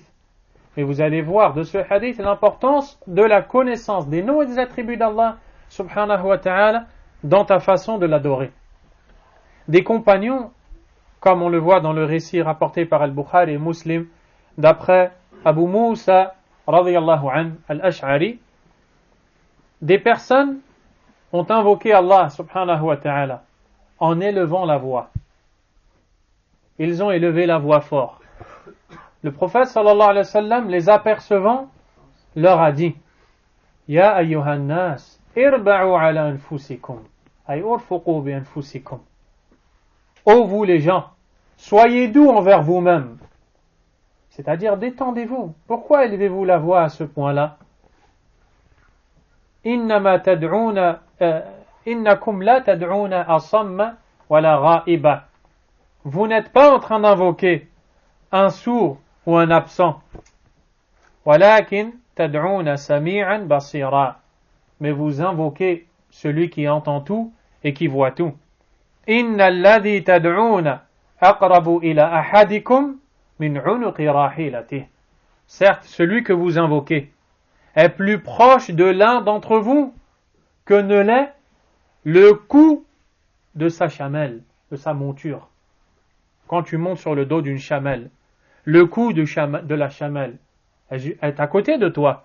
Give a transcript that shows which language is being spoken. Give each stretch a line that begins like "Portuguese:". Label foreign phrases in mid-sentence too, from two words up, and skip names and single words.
French: Et vous allez voir de ce hadith l'importance de la connaissance des noms et des attributs d'Allah
Arabic: سبحانه وتعالى
French: dans ta façon de l'adorer. Des compagnons, comme on le voit dans le récit rapporté par Al-Bukhari et Muslim, d'après Abu Musa
Arabic: رضي الله عنه
French: al-Ash'ari, des personnes ont invoqué Allah
Arabic: سبحانه وتعالى
French: en élevant la voix. Ils ont élevé la voix fort. Le prophète
Arabic: صلى الله عليه وسلم,
French: les apercevant, leur a dit,
Arabic: يا أيها الناس اربعوا على أنفسكم أي ارفقوا بأنفسكم.
French: Ô vous les gens, soyez doux envers vous-même. C'est-à-dire détendez-vous. Pourquoi élevez-vous la voix à ce point-là?
Arabic: إنما تدعون إنكم لا تدعون أصم ولا غائبا.
French: Vous n'êtes pas en train d'invoquer un sourd ou un absent.
Arabic: ولكن تدعون سميعا بصيرا.
French: Mais vous invoquez celui qui entend tout et qui voit tout.
Arabic: إن الذي تدعون أقرب إلى أحدكم من عنق راحلته.
French: Certes, celui que vous invoquez est plus proche de l'un d'entre vous que ne l'est le cou de sa chamelle, de sa monture. Quand tu montes sur le dos d'une chamelle, le cou de la chamelle est à côté de toi.